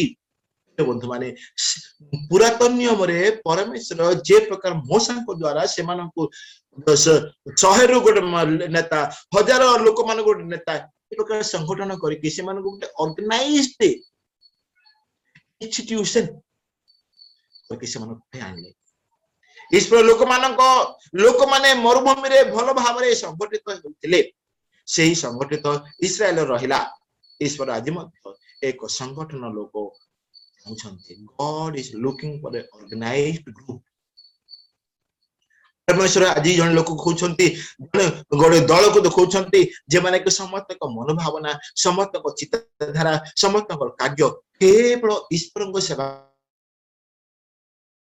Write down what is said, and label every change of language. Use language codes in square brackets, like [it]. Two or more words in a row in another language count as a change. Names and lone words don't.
[or] ବନ୍ଧୁ ମାନେ, ପୁରାତନ ନିୟମରେ ପରମେଶ୍ୱର ଯେ ପ୍ରକାର ମୋଶାଙ୍କ ଦ୍ଵାରା ସେମାନଙ୍କୁ 100ରୁ ଗୋଟେ ନେତା, 1000 ଲୋକମାନଙ୍କୁ ଗୋଟେ ନେତା, ଏ ପ୍ରକାର ସଂଗଠନ କରିକି ସେମାନଙ୍କୁ ଗୋଟେ [en] organized institution [or] କରିକି ସେମାନଙ୍କୁ ଆଣିଲେ। ଈଶ୍ୱର ଲୋକମାନେ ମରୁଭୂମିରେ ଭଲ ଭାବରେ ସଂଗଠିତ ହେଉଥିଲେ। ସେହି ସଂଗଠିତ ଇସ୍ରାଏଲ ରହିଲା। ଈଶ୍ୱର ଆଜି ମଧ୍ୟ ଏକ ସଂଗଠନ ଲୋକ ଚାହୁଁଛନ୍ତି। [en] God is looking for an organized group. [or] ପରମେଶ୍ୱର ଆଜି ଜଣେ ଲୋକ ଖୋଜୁଛନ୍ତି, ଗୋଟେ ଦଳକୁ ଦେଖାଉଛନ୍ତି ଯେମାନେ କି ସମସ୍ତଙ୍କ ମନୋଭାବନା, ସମସ୍ତଙ୍କ ଚିନ୍ତାଧାରା, ସମସ୍ତଙ୍କର କାର୍ଯ୍ୟ କେବଳ ଈଶ୍ୱରଙ୍କ ସେବା